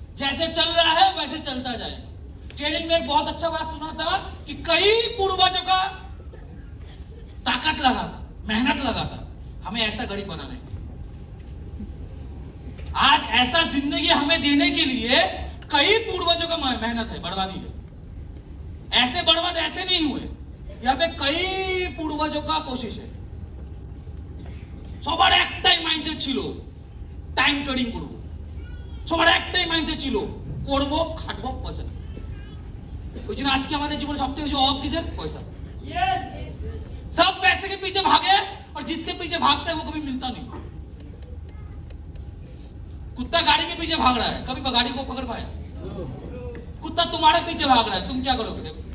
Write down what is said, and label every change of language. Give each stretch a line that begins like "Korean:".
Hindi: जैसे चल रहा है वैसे चलता जाएगा। ट्रेनिंग में एक बहुत अच्छा बात सुना था कि कई पूर्वजों का ताकत लगा था, मेहनत लगा था, हमें ऐसा घड़ी बनाना है। आज ऐसा जिंदगी हमें देने के लिए कई पूर्वजों का मेहनत है, बर्बादी है। ऐसे बर्बाद ऐसे नहीं हुए, यहाँ पे कई पूर्वजों का कोशिश है।
Bangla: সবার একটাই মাইন্ডসেট ছিল টাইম ট্রেডিং করব, সবার একটাই মাইন্ডসেট ছিল করব, খাটবো, পয়সা। ওই জন্য আজকে আমাদের জীবনে সবথেকে বেশি অভাব কিসের? পয়সা।
Hindi: सब पैसे के पीछे भागे और जिसके पीछे भागता है वो कभी मिलता नहीं। कुत्ता गाड़ी के पीछे भाग रहा है, कभी गाड़ी को पकड़ पाया? कुत्ता तुम्हारे पीछे भाग रहा है, तुम क्या करोगे?